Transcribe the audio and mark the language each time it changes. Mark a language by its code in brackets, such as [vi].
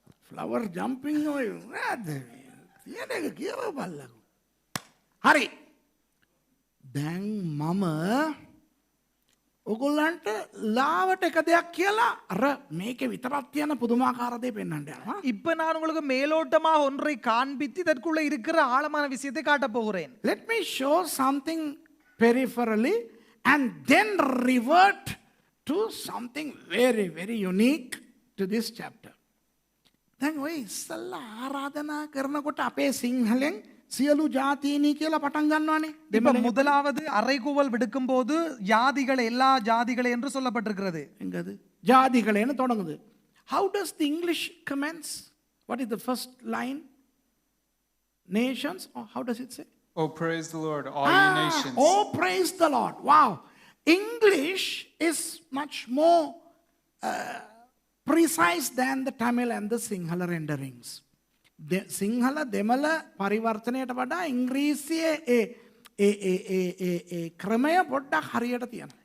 [en] flower jumping [si] ඔය නේද? තියෙන එක කියව බලලකෝ. හරි. දැන් මම ඔගොල්ලන්ට ලාවට එක දෙයක් කියලා අර මේකේ විතරක් තියෙන පුදුමාකාර දේ පෙන්වන්න යනවා. [ta] இப்ப நான் உங்களுக்கு மேலோட்டமா ஒன்றை காண்பித்து இதற்குள்ள இருக்கிற ஆழமான விஷயத்தை காட்ட போகிறேன். [en] Let me show something peripherally and then revert to something very, very unique to this chapter. [si] දැන් ඔය ඉස්සල්ලා ආරාධනා කරනකොට අපේ සිංහලෙන් සියලු ජාතීනි කියලා පටන් ගන්නවානේ. [ta] இப்ப முதலாவது அறைகூவல் விடுக்கும் போது ஜாதிகள் எல்லா ஜாதிகளே என்று சொல்லப்பட்டிருக்கிறது. எங்கது ஜாதிகளேன்னு தொடங்குது. [en] How does the English commence? What is the first line? Nations, or how does it say? Oh, praise the Lord, all ye nations. Oh, praise the Lord. Wow. English is much more precise than the Tamil and the Sinhala renderings. [si] Sinhala දෙමළ පරිවර්තනයට වඩා ඉංග්‍රීසියේ ඒ ක්‍රමය පොඩ්ඩක් හරියට තියෙනවා.